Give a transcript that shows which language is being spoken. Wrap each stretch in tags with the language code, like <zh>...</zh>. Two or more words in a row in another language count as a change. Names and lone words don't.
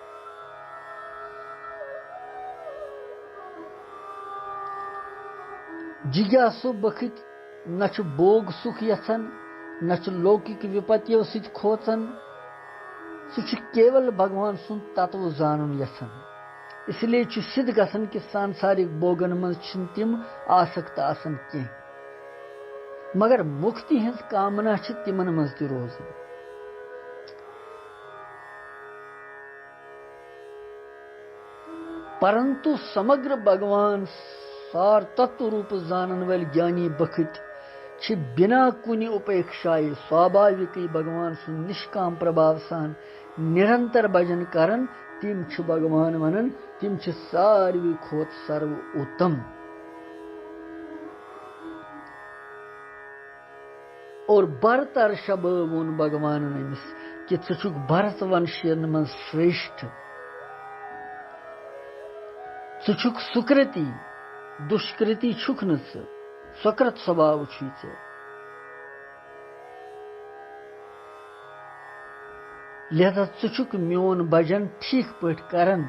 <ks>جگیاسو بخت نہ چھ بوگ سکھ یژھان نہ چھ لوکک وپتیو ست کھوژان. سہ کیول بھگوان سند تتو زانن یژھان.</ks> <ur>اس لیے</ur> <ks>چھ سدھ گژھان کہ سانسارک بوگن مز چھن تم آسکت آسان کی مگر مکتی ہز کامنا چھ تمن مز تہ روزان. پرنتو سمگر بھگوان سار تتو روپ زانن ول جانی بخت چھ بنا کنی اپیکشائے سوابھاوکی بھگوان سن نشکام پربھاو سان نرنتر بجن کرن. تم چھ بھگوان ونن تم چھ ساروی کھوت سرو اتم. اور برتر شب وون بھگوان امس کہ ژٕ چھُکھ بھرت ونشین من شریشٹھ. ژٕ چھُکھ سکرتی دشکرتی چھُکھ نہٕ ژٕ. سکرت سوبھاو چھُے ژےٚ. لہذا ژٕ چھُکھ میون بجن ٹھیک پٲٹھۍ کران.</ks>